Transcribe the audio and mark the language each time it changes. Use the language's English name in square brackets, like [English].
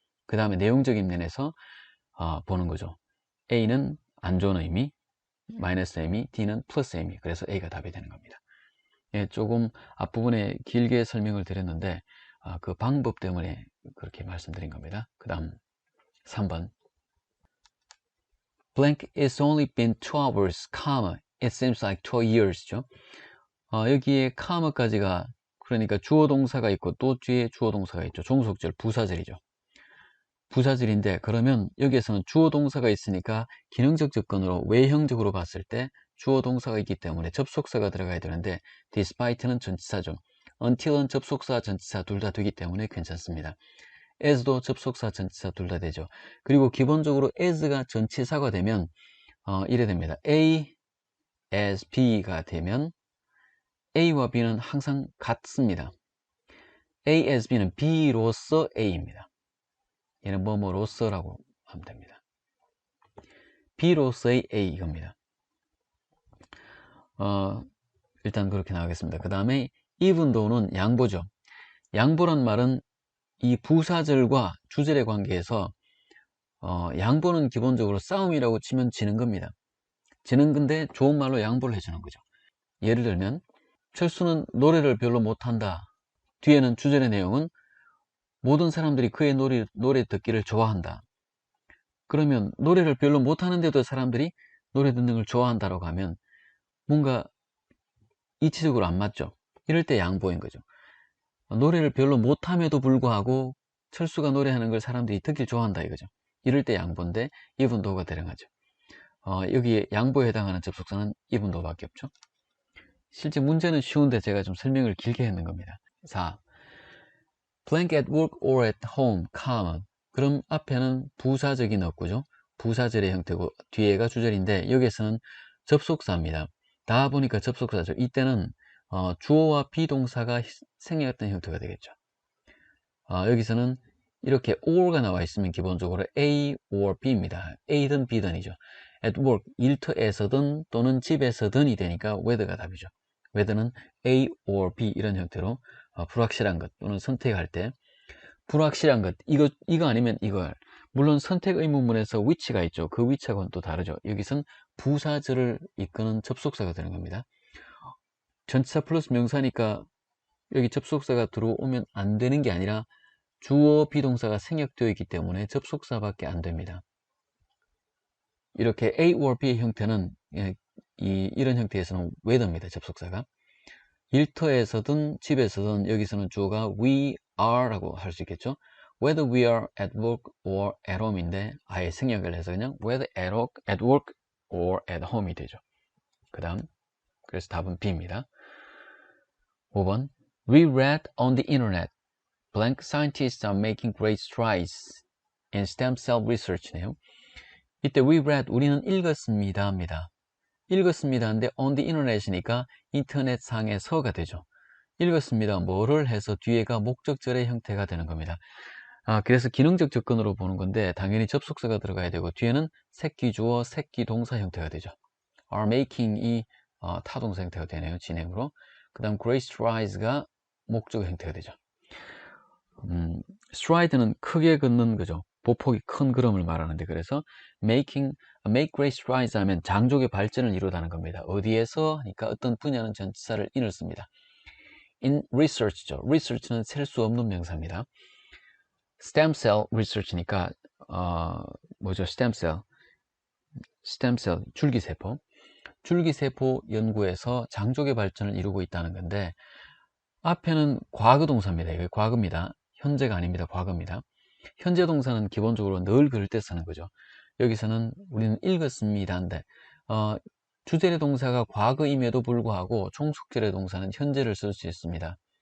[Korean] 그 다음에 내용적인 면에서 보는 거죠. A는 안 좋은 의미, 마이너스 의미, D는 플러스 의미. 그래서 A가 답이 되는 겁니다. 예, 조금 앞부분에 길게 설명을 드렸는데 그 방법 때문에 그렇게 말씀드린 겁니다. 그 다음 3번. [English] Blank it's only been 2 hours, comma, it seems like 2 years죠. [Korean] 여기에 comma까지가 그러니까 주어 동사가 있고 또 뒤에 주어 동사가 있죠. 종속절, 부사절이죠. 부사절인데 그러면 여기에서는 주어 동사가 있으니까 기능적 접근으로 외형적으로 봤을 때 주어 동사가 있기 때문에 접속사가 들어가야 되는데 despite는 전치사죠. until은 접속사, 전치사 둘 다 되기 때문에 괜찮습니다. as도 접속사, 전치사 둘 다 되죠. 그리고 기본적으로 as가 전치사가 되면 이래 됩니다. A as B가 되면 A와 B는 항상 같습니다. A as B는 B로서 A입니다. 얘는 뭐뭐로서라고 하면 됩니다. B로서의 A 이겁니다. 일단 그렇게 나가겠습니다. 그 다음에 even though는 양보죠. 양보란 말은 이 부사절과 주절의 관계에서 양보는 기본적으로 싸움이라고 치면 지는 겁니다. 지는 건데 좋은 말로 양보를 해주는 거죠. 예를 들면 철수는 노래를 별로 못한다. 뒤에는 주절의 내용은 모든 사람들이 그의 노래 듣기를 좋아한다. 그러면 노래를 별로 못하는데도 사람들이 노래 듣는 걸 좋아한다라고 하면 뭔가 이치적으로 안 맞죠. 이럴 때 양보인 거죠. 노래를 별로 못함에도 불구하고 철수가 노래하는 걸 사람들이 듣길 좋아한다 이거죠. 이럴 때 양보인데 even though가 대령하죠. 여기에 양보에 해당하는 접속사는 even though밖에 없죠. 실제 문제는 쉬운데 제가 좀 설명을 길게 했는 겁니다. 4. [English] blank at work or at home, [Korean] 그럼 앞에는 부사적인 어구죠. 부사절의 형태고 뒤에가 주절인데 여기에서는 접속사입니다. 다 보니까 접속사죠. 이때는 주어와 비동사가 생략된 형태가 되겠죠. 여기서는 이렇게 or가 나와 있으면 기본적으로 A or B입니다. A든 B든이죠. at work, 일터에서든 또는 집에서든이 되니까 whether가 답이죠. whether는 A or B 이런 형태로 불확실한 것 또는 선택할 때 불확실한 것 이거 아니면 이걸 물론 선택 의문문에서 which가 있죠. 그 which하고는 또 다르죠. 여기선 부사절을 이끄는 접속사가 되는 겁니다. 전치사 플러스 명사니까 여기 접속사가 들어오면 안 되는 게 아니라 주어 비동사가 생략되어 있기 때문에 접속사밖에 안 됩니다. 이렇게 A or B의 형태는 이런 형태에서는 whether입니다. 접속사가 일터에서든 집에서든 여기서는 주어가 [English] we are [Korean] 라고 할 수 있겠죠. [English] whether we are at work or at home인데 [Korean] 아예 생략을 해서 그냥 [English] whether at work or at home이 되죠. [Korean] 그 다음 그래서 답은 B입니다. [English] 5번 We read on the internet blank scientists are making great strides in stem cell research네요. [Korean] 이때 [English] we read [Korean] 우리는 읽었습니다 합니다. 읽었습니다 한데 on the internet이니까 인터넷 상에서가 되죠. 읽었습니다 뭐를 해서 뒤에가 목적절의 형태가 되는 겁니다. 그래서 기능적 접근으로 보는 건데 당연히 접속사가 들어가야 되고 뒤에는 새끼주어 새끼동사 형태가 되죠. are making이 타동사 형태가 되네요. 진행으로. 그 다음 great strides가 목적 형태가 되죠. stride는 크게 걷는 거죠. 보폭이 큰 걸음을 말하는데 그래서 make great strides 하면 장족의 발전을 이루다는 겁니다. 어디에서? 그러니까 어떤 분야는 전치사를 in을 씁니다. in research죠. research는 셀 수 없는 명사입니다. stem cell research니까 뭐죠? stem cell 줄기세포 줄기세포 연구에서 장족의 발전을 이루고 있다는 건데 앞에는 과거 동사입니다. 이게 과거입니다. 현재가 아닙니다. 과거입니다. 현재 동사는 기본적으로 늘 그럴 때 쓰는 거죠. 여기서는 우리는 읽었습니다 한데 주절의 동사가 과거임에도 불구하고 종속절의 동사는 현재를 쓸 수 있습니다.